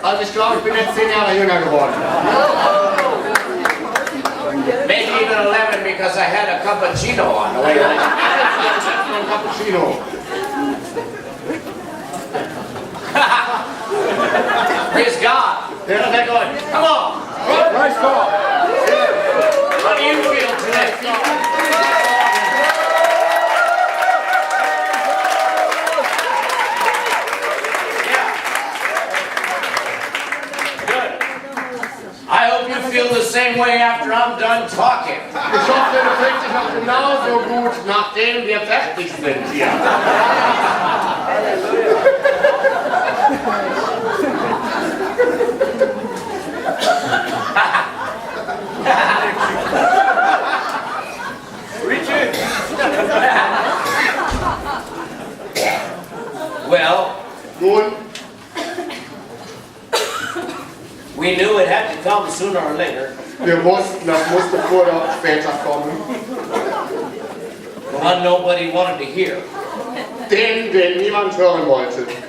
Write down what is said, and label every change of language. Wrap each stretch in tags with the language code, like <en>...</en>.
<de>Also ich glaube, ich bin jetzt 10 Jahre jünger geworden.</de> <en>Maybe even 11 because I had a cappuccino on the way home.</en> <de>Ein Cappuccino.</de> <en>Praise God.</en> <de>Ja, sehr gut.</de> <en>Come on. Praise God. How do you feel today? I hope you feel the same way after I'm done talking.</en> <de>Ich hoffe, du fühlst dich noch genauso gut, nachdem wir fertig sind hier. Richard!</de> <en>Well,</en> <de>Nun,</de> <en>we knew it had to come sooner or later.</en> <de>wir wussten, das musste früher oder später kommen.</de> <en>The one nobody wanted to hear.</en> <de>Den niemand hören wollte.</de>